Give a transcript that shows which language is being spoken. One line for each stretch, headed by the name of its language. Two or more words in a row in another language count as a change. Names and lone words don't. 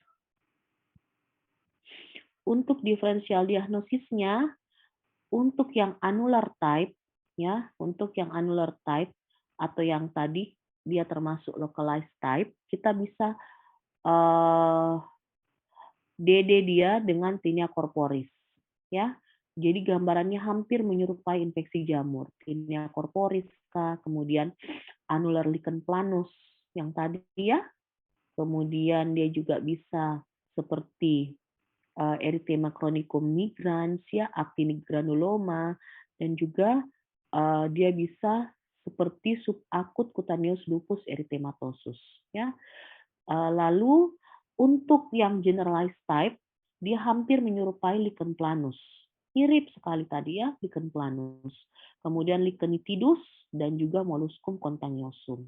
Indonesian: Untuk diferensial diagnosisnya, untuk yang
English: annular type,
Indonesian: ya, untuk yang
English: annular type
Indonesian: atau yang tadi dia termasuk
English: localized type,
Indonesian: kita bisa DD dia dengan tinea corporis, ya. Jadi gambarannya hampir menyerupai infeksi jamur, tinea corporis, kemudian annular lichen planus yang tadi, ya. Kemudian dia juga bisa seperti erythema chronicum migrans, ya, actinic granuloma, dan juga dia bisa seperti subakut cutaneous lupus erythematosus, ya. Lalu untuk yang
English: generalized type,
Indonesian: dia hampir menyerupai lichen planus. Mirip sekali tadi, ya, lichen planus. Kemudian lichen nitidus dan juga molluscum contagiosum.